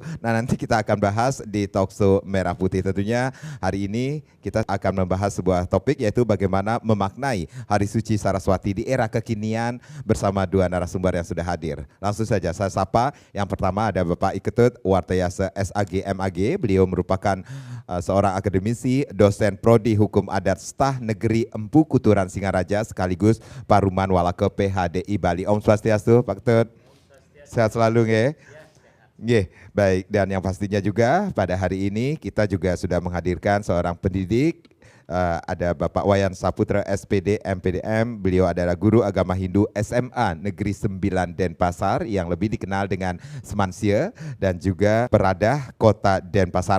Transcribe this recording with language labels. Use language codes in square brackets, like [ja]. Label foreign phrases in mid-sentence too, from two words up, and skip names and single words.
[id] Nah, nanti kita akan bahas di Talkshow Merah Putih. Tentunya hari ini kita akan membahas sebuah topik yaitu bagaimana memaknai Hari Suci Saraswati di era kekinian bersama dua narasumber yang sudah hadir. Langsung saja saya sapa. Yang pertama ada Bapak Iketut Wartayasa SAG MAG. Beliau merupakan seorang akademisi, dosen prodi Hukum Adat Stah Negeri Empu Kuturan Singaraja sekaligus Paruman Walake PHDI Bali. Om Swastiastu, Pak Ketut. Sehat selalu nggih. Baik, dan yang pastinya juga pada hari ini kita juga sudah menghadirkan seorang pendidik, ada Bapak Wayan Saputra SPD MPDM, beliau adalah guru agama Hindu SMA Negeri 9 Denpasar yang lebih dikenal dengan Semansia dan juga Peradah Kota Denpasar.